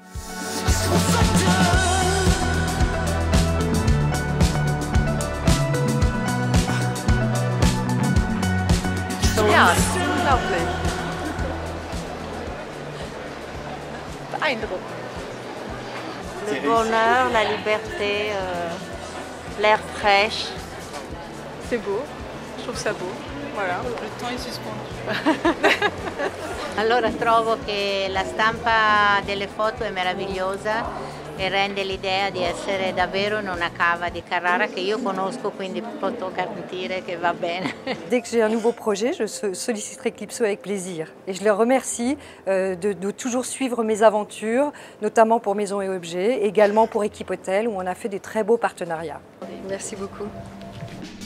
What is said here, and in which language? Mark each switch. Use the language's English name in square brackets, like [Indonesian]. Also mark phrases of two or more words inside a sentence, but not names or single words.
[German] Ja, unglaublich. Beeindruckend. [French] Le bonheur, la liberté, l'air fraîche. C'est beau, je trouve ça beau. Voilà, le temps est suspendu. [Italian] Allora trovo che la stampa delle foto è meravigliosa e rende l'idea di essere davvero in una cava di Carrara che io conosco, quindi posso garantire che va bene. [French] Dès que j'ai un nouveau projet, je solliciterai Clipso avec plaisir. Et je les remercie de toujours suivre mes aventures, notamment pour Maisons et Objets, également pour Équipe Hôtel, où on a fait des très beaux partenariats. Merci beaucoup.